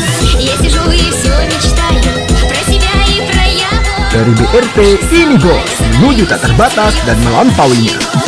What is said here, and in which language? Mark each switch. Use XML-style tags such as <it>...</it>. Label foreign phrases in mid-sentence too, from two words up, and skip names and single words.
<ru>Я сижу и все мечтаю про себя и про его.</ru> <id>Fery Brt ini bos, menuju tak terbatas dan melampauinya.</id>